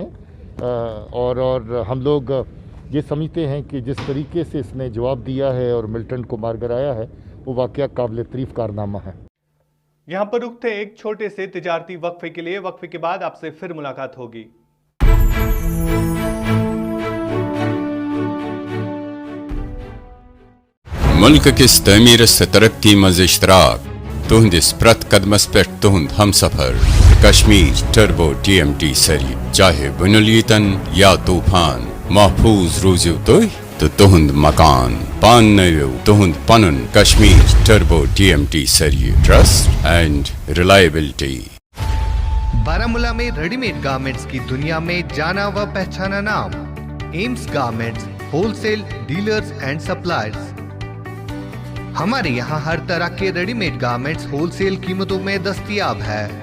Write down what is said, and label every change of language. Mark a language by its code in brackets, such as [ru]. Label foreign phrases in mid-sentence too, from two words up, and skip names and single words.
[ur] اور ہم لوگ یہ سمجھتے ہیں کہ جس طریقے سے اس نے جواب دیا ہے اور ملیٹنٹ کو مار گرایا ہے، وہ واقعہ قابل تعریف کارنامہ ہے. یہاں پر رکتے ایک چھوٹے سے تجارتی وقفے کے لیے. وقفے کے بعد آپ سے پھر ملاقات ہوگی. [ks] मुल्क किस तमीर से तरक्की मज इश्तराक तुहंदिस प्रत कदमस पे तुहंद हम सफर कश्मीर टर्बो TMT सरी, चाहे बुनुलीतन या तूफान, महफूज रूजू तो तुहंद मकान पान नयो तुहंद पनुन कश्मीर टर्बो TMT सरी, [en] trust and reliability. [ur] بارہمولہ میں [en] readymade garments [ur] کی دنیا میں جانا و پہچانا نام ایمز گارمنٹس, [en] wholesale dealers and suppliers. [ur] ہمارے یہاں ہر طرح کے [en] readymade garments [ur] ہول سیل قیمتوں میں دستیاب ہے.